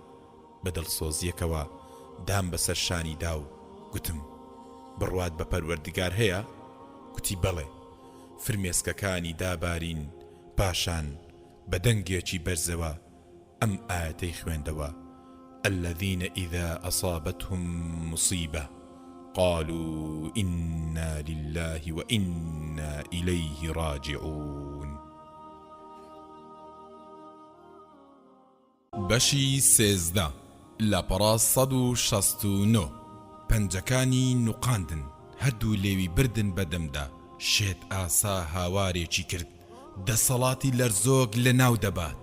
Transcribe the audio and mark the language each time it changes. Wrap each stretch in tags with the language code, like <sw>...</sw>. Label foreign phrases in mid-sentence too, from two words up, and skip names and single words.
<ckb>بەدڵسۆزیەکەوە دام بەسەر شانی دا و گوتم بڕوات بە پەروەردگار هەیە؟ گوتی بەڵێ. فرمێسکەکانی دابارین، پاشان بە دەنگێکی بەرزەوە ئەم ئاەتەی خوێندەوە:</ckb> <ar>الذين إذا أصابتهم مصيبة قالوا إنا لله وإنا إليه راجعون.</ar> <ckb>بەشی سێزدە لە پەڕا 169 پەنجەکانی نوقاندن، هەردوو لێوی بردن بەدەمدا، شێت ئاسا هاوارێکی کرد دەسەڵاتی لەرزۆک لە ناو دەبات.</ckb>